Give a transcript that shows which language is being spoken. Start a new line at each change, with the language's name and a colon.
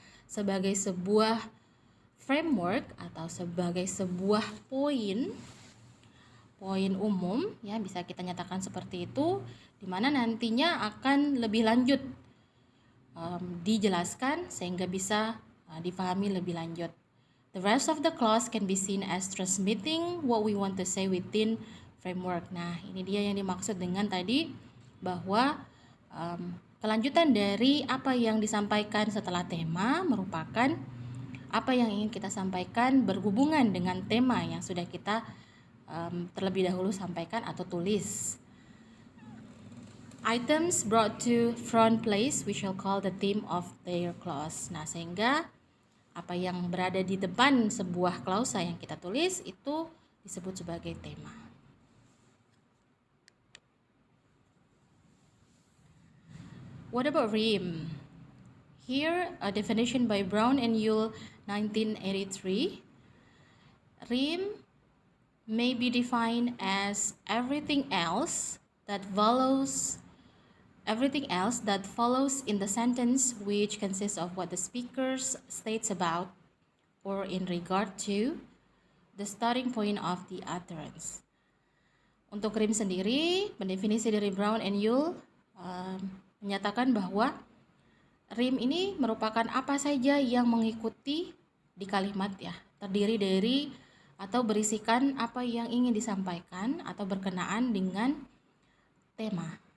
Indonesian: Sebagai sebuah framework atau sebagai sebuah poin umum, ya bisa kita nyatakan seperti itu, di mana nantinya akan lebih lanjut dijelaskan sehingga bisa difahami lebih lanjut.
English: The rest of the clause can be seen as transmitting what we want to say within framework.
Indonesian: Nah, ini dia yang dimaksud dengan tadi bahwa kelanjutan dari apa yang disampaikan setelah tema merupakan apa yang ingin kita sampaikan berhubungan dengan tema yang sudah kita terlebih dahulu sampaikan atau tulis.
English: Items brought to front place we shall call the theme of their clause.
Indonesian: Nah, sehingga apa yang berada di depan sebuah klausa yang kita tulis itu disebut sebagai tema.
English: What about rhyme? Here, a definition by Brown and Yule, 1983. Rhyme may be defined as everything else that follows in the sentence which consists of what the speaker states about or in regard to the starting point of the utterance.
Indonesian: Untuk rhyme sendiri, pendefinisi dari Brown and Yule menyatakan bahwa rhyme ini merupakan apa saja yang mengikuti di kalimat, ya, terdiri dari atau berisikan apa yang ingin disampaikan atau berkenaan dengan tema.